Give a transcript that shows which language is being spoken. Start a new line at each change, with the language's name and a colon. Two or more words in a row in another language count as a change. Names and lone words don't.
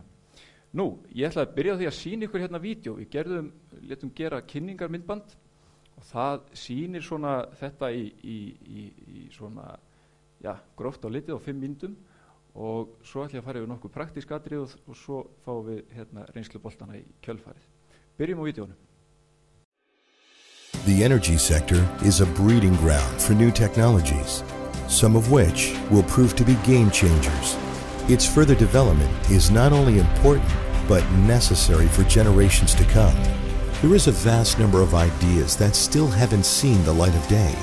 Icelandic: Nú, ég ætla að byrja á því að sýna ykkur hérna vídeo. Við létum gera kynningarmyndband og það sýnir svona þetta í svona, já, gróft á litið á 5 mínútum og svo ætla ég að fara yfir nokkuð praktísk atriði og svo fáum við hérna reynsluboltana í kjölfarið. Byrjum á vídeónu.
English: The energy sector is a breeding ground for new technologies, some of which will prove to be game changers. Its further development is not only important, but necessary for generations to come. There is a vast number of ideas that still haven't seen the light of day.